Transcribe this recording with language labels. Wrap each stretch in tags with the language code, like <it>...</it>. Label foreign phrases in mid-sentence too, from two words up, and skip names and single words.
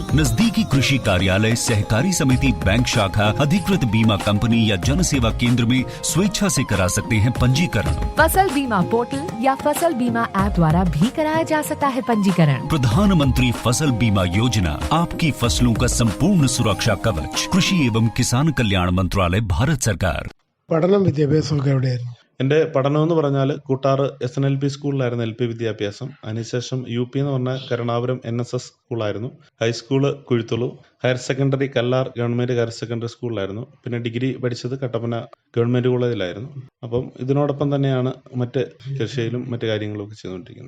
<hi>नजदीकी कृषि कार्यालय, सहकारी समिति, बैंक शाखा, अधिकृत बीमा कंपनी या जन सेवा केंद्र में स्वेच्छा से करा सकते हैं पंजीकरण। फसल बीमा पोर्टल या फसल बीमा ऐप द्वारा भी कराया जा सकता है पंजीकरण। प्रधानमंत्री फसल बीमा योजना, आपकी फसलों का संपूर्ण सुरक्षा कवच। कृषि एवं किसान कल्याण मंत्रालय, भारत सरकार।</hi> <ml>പഠനം വിദ്യാഭ്യാസമൊക്കെ എവിടെയായിരുന്നു? എൻ്റെ പഠനം എന്ന് പറഞ്ഞാൽ കൂട്ടാറ് SNLP സ്കൂളിലായിരുന്നു LP വിദ്യാഭ്യാസം. അതിനുശേഷം UP എന്ന് പറഞ്ഞാൽ കരുണാപുരം NSS സ്കൂളായിരുന്നു. ഹൈസ്കൂള് കുഴുത്തുളു,</ml> <en>higher secondary</en> <ml>കല്ലാർ ഗവൺമെൻറ് ഹയർ സെക്കൻഡറി സ്കൂളിലായിരുന്നു. പിന്നെ ഡിഗ്രി പഠിച്ചത് കട്ടപ്പന ഗവൺമെൻറ് കോളേജിലായിരുന്നു. അപ്പം ഇതിനോടൊപ്പം തന്നെയാണ് മറ്റ് കൃഷിയിലും മറ്റു കാര്യങ്ങളൊക്കെ ചെയ്തുകൊണ്ടിരിക്കുന്നത്.</ml>